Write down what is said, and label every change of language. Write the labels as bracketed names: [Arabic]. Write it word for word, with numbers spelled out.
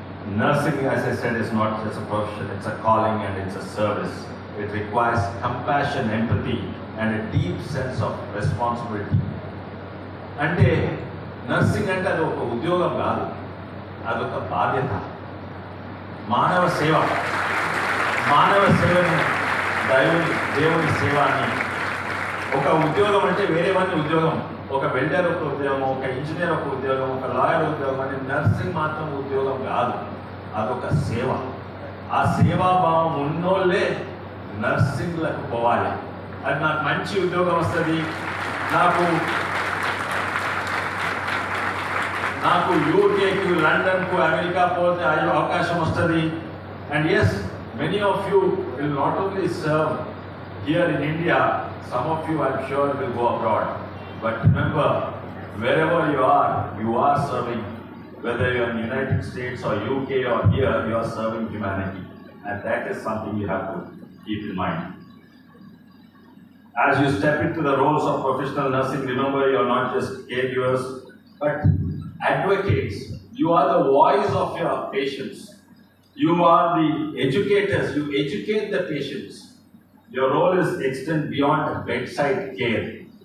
[English] Nursing, as I said, is not just a profession, it's a calling and it's a service. It requires compassion, empathy, and a deep sense of responsibility. [Telugu] అంటే nursing అంటే అది ఒక ఉద్యోగం కాదు, అదొక బాధ్యత. మానవ సేవ, మానవ సేవను దేవుని దేవుని సేవ అని. ఒక ఉద్యోగం అంటే వేరే వారి ఉద్యోగం, ఒక వెల్డర్ ఒక ఉద్యోగం, ఒక ఇంజనీర్ ఒక ఉద్యోగం, ఒక లాయర్ ఉద్యోగం అని. నర్సింగ్ మాత్రం ఉద్యోగం కాదు, అదొక సేవ. ఆ సేవాభావం ఉన్నోళ్ళే నర్సింగ్లకు పోవాలి. అది నాకు మంచి ఉద్యోగం వస్తుంది, నాకు నాకు యూకేకి లండన్కు అమెరికా పోతే అయ్యే అవకాశం వస్తుంది. [English] And yes, many of you will not only serve here in India, some of you I'm sure will go abroad. But remember, wherever you are, you are serving, whether you're United States or UK or here, you are serving humanity. And that is something you have to keep in mind. As you step into the roles of professional nursing, remember you are not just caregivers, but advocates. You are the voice of your patients. You are the educators. You educate the patients. Your role is extend beyond bedside care.